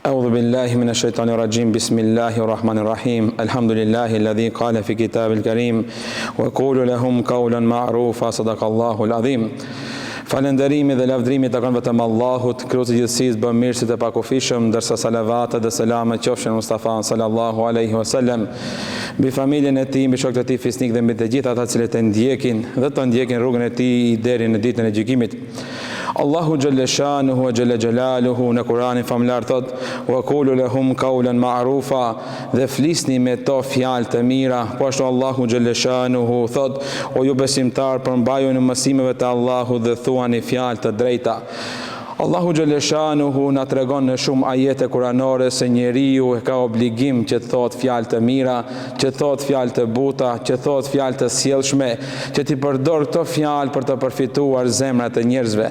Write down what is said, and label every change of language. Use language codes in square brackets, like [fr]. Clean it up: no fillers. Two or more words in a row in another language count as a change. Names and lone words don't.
[ar] بالله من الشيطان الرجيم بسم الله الرحمن الرحيم الحمد لله الذي قال في كتاب الكريم وقولوا لهم قولا معروفا صدق الله العظيم. [sq] Falënderimi dhe lavdrimi të kanë vetëm Allahut, krijuesi i gjithësisë, bamirësit e pakufishëm, ndërsa salavatet dhe selamet qofshin Mustafa [ar] صلى الله عليه وسلم, [sq] mbi familjen e tij, mbi shokët e tij fisnik dhe mbi të gjithë ata që e ndjekin dhe të ndjekin rrugën e tij deri në ditën e gjykimit. Allahu [ar] جل شأنه وجل جلاله [sq] në Kur'anin famlar thot: [ar] "وقولوا لهم قولا معروفا", [sq] dhe flisni me to fjalë të mira. Po ashtu Allahu [ar] جل شأنه [sq] thot: "O ju besimtar, përmbajuni mësimeve të Allahut dhe thuani fjalë të drejta." Allahu Gjeleshanuhu na tregon në shumë ajete kuranore se njeriu ka obligim që të thot fjalë të mira, që të thot fjalë të buta, që të thot fjalë të sjellshme, që t'i përdor këto fjalë për të përfituar zemrat e njerëzve.